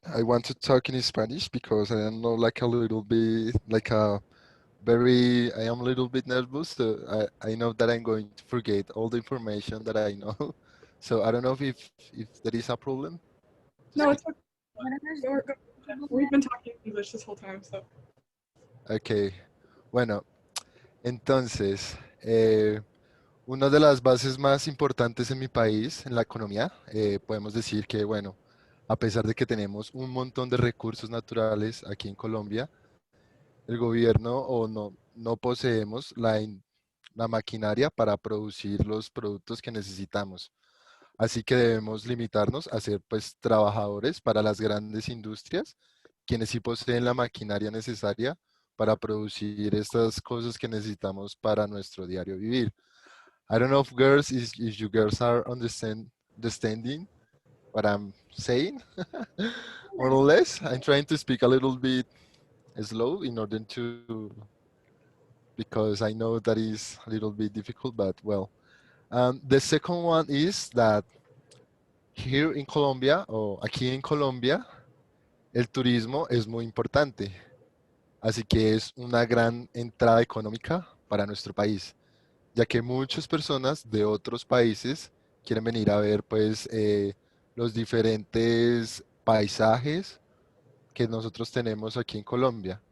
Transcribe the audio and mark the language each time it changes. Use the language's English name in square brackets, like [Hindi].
[English] I want to talk in Spanish because I am not like a little bit, like a I am a little bit nervous. So I know that I'm going to forget all the information that I know. So I don't know if there is a problem to No, it's okay. Whatever's Go. We've been talking English this whole time, so. [Spanish] Okay, bueno, entonces, una de las bases más importantes en mi país, en la economía, podemos decir que, bueno, a pesar de que tenemos un montón de recursos naturales aquí en Colombia, el gobierno o no poseemos la maquinaria para producir los productos que necesitamos. Así que debemos limitarnos a ser pues trabajadores para las grandes industrias, quienes sí poseen la maquinaria necesaria para producir estas cosas que necesitamos para nuestro diario vivir. [English] I don't know if girls, if you girls are understanding what I'm saying, more or less. I'm trying to speak a little bit slow in order to, because I know that is a little bit difficult, but well. The second one is that here in Colombia, [Spanish] o aquí en Colombia, el turismo es muy importante, así que es una gran entrada económica para nuestro país, ya que muchas personas de otros países quieren venir a ver pues los diferentes paisajes que nosotros tenemos aquí en Colombia.